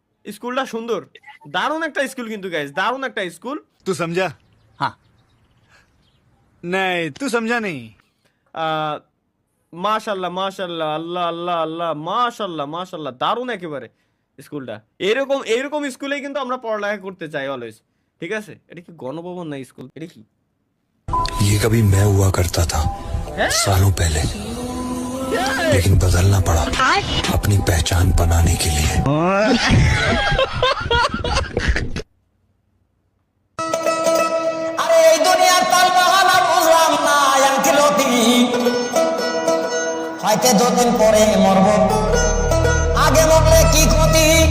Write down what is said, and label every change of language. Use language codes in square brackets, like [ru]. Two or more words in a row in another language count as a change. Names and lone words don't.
[bn] স্কুলটা সুন্দর, দারুণ একটা স্কুল কিন্তু গাইস, দারুণ একটা স্কুল। [hi] तू समझा? हाँ नहीं तू समझा नहीं। [bn] মাশাল্লাহ মাশাল্লাহ, আল্লাহ আল্লাহ আল্লাহ, মাশাল্লাহ মাশাল্লাহ, দারুণ একেবারে স্কুলটা। এরকম এরকম স্কুলেই কিন্তু আমরা পড়ালেখা করতে চাই অলওয়েজ। ঠিক আছে, এটা কি গণভবন না স্কুল? এটা কি? [hi] ये कभी मैं हुआ करता था सालों पहले, लेकिन बदलना पड़ा अपनी पहचान बनाने के लिए। [bn] আরে এই দুনিয়ার তালবাহানা বুঝলাম না আঙ্কেলতি, হয়তো দুদিন পরে মরব, আগে মরলে কি ক্ষতি।